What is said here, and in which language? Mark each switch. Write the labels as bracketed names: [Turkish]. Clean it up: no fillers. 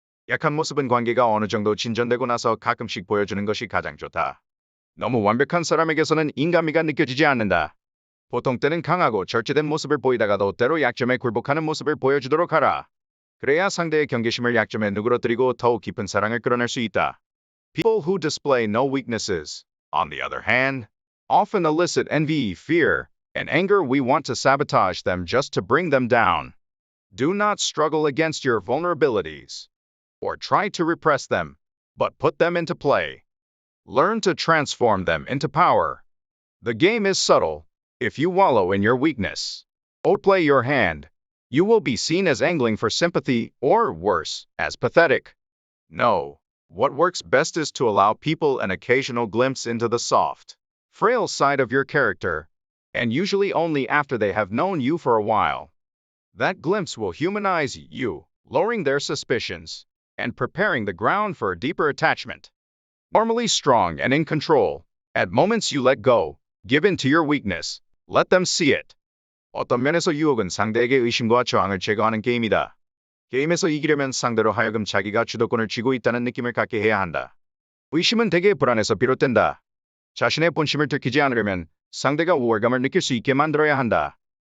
[Korean] 약한 모습은 관계가 어느 정도 진전되고 나서 가끔씩 보여주는 것이 가장 좋다. 너무 완벽한 사람에게서는 인간미가 느껴지지 않는다. 보통 때는 강하고 절제된 모습을 보이다가도 때로 약점에 굴복하는 모습을 보여주도록 하라. 그래야 상대의 경계심을 약점에 누그러뜨리고 더욱 깊은 사랑을 끌어낼 수 있다. [English] People who display no weaknesses, on the other hand, often elicit envy, fear, and anger. We want to sabotage them just to bring them down. Do not struggle against your vulnerabilities, or try to repress them, but put them into play. Learn to transform them into power. The game is subtle. If you wallow in your weakness, or play your hand, you will be seen as angling for sympathy or worse, as pathetic. No. What works best is to allow people an occasional glimpse into the soft, frail side of your character, and usually only after they have known you for a while. That glimpse will humanize you, lowering their suspicions, and preparing the ground for a deeper attachment. Normally strong and in control, at moments you let go, give in to your weakness, let them see it. [Korean] 어떤 면에서 유혹은 상대에게 의심과 저항을 제거하는 게임이다. 게임에서 이기려면 상대로 하여금 자기가 주도권을 쥐고 있다는 느낌을 갖게 해야 한다. 의심은 대개 불안에서 비롯된다. 자신의 본심을 들키지 않으려면 상대가 우월감을 느낄 수 있게 만들어야 한다.